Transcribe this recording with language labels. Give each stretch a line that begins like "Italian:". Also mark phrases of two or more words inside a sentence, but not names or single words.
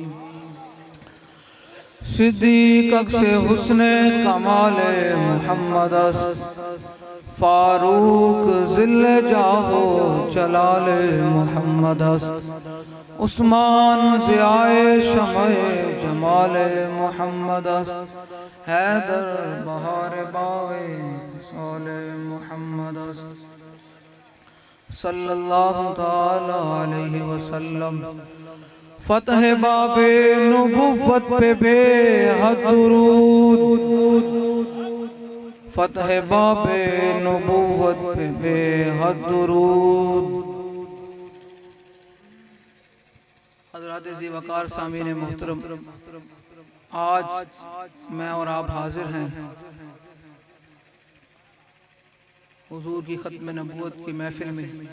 Urdu: صدیق عکس حسن کمال محمد فاروق ظل جاہ و جلال محمد عثمان ضیائے شمع جمال محمد حیدر بہار باغ سولے محمد
Arabic: صلی اللہ تعالیٰ علیہ وسلم.
Urdu: فتح باب نبوت پہ بے حد درود، فتح باب نبوت پہ بے حد درود. حضرات زیوکار سامعین محترم، آج میں اور آپ حاضر ہیں حضور کی ختم نبوت کی محفل میں.